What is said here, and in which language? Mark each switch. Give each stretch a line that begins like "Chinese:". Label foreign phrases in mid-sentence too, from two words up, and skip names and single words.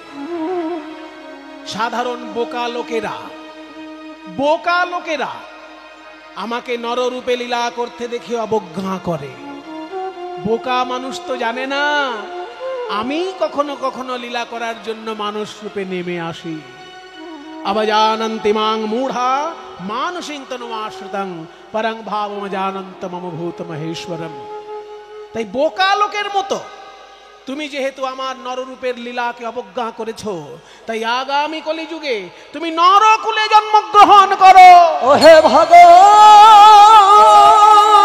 Bangla: সাধারণ বোকা লোকেরা আমাকে নররূপে লীলা করতে দেখে অবজ্ঞা করে। বোকা মানুষ তো জানে না আমি কখনো কখনো লীলা করার জন্য মানুষ রূপে নেমে আসি।
Sanskrit: अवजानन्ति मां मूढ़ा मानुषिं तनुमाश्रितं परं भावमजानन्त मम भूत महेश्वरम।
Bangla: তাই বোকা লোকের মতো তুমি যেহেতু আমার নররূপের লীলাকে অবজ্ঞা করেছো, তাই আগামী কলিযুগে তুমি নরকুলে জন্মগ্রহণ করো। ওহে ভগবান